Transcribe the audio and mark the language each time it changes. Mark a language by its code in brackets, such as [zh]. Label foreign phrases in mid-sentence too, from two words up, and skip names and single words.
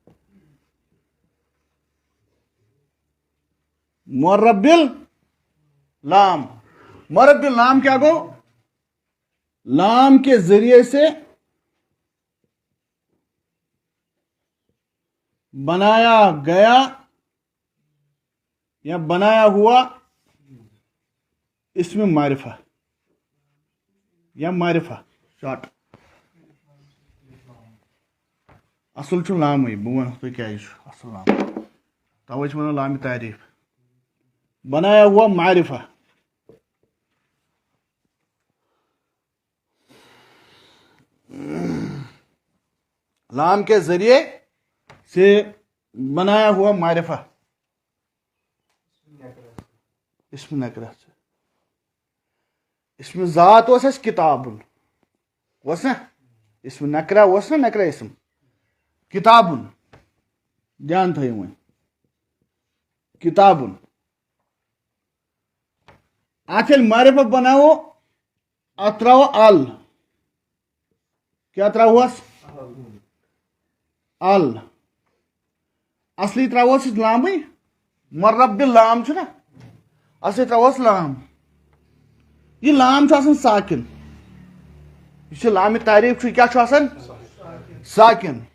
[ur] معرب لام مرد لام کیا گو لام کے ذریعے سے بنایا گیا یا بنایا ہوا اسم معرفہ یا معرفہ [ks] شارٹ اصل چھُ لامٕے بہٕ وَنہو تۄہہِ کیٛازِ چھُ اصل لام توے چھِ وَنان لامِ تعریف [ur] بنایا ہوا معرفہ لام کے ذریعے سے بنایا ہوا معرفہ [ks] اسم نکرہ سے اسم ذات اوس اَسہِ کتابن اوس نا اسم نکرہ اوس نا نکرہ اسم کتابن دھیان تھٲیِو وۄنۍ کتابن اتھ ییٚلہِ معرفت بناوو اتھ تراوو ال کیا تراوہوس ال اصلی تراوہوس أسۍ لامٕے مرب لام چھُ نا اصلی تراوہوس لام یہ لام چھُ آسان ساکن یہ لامِ تعریف چھُ کیا چھُ آسان ساکن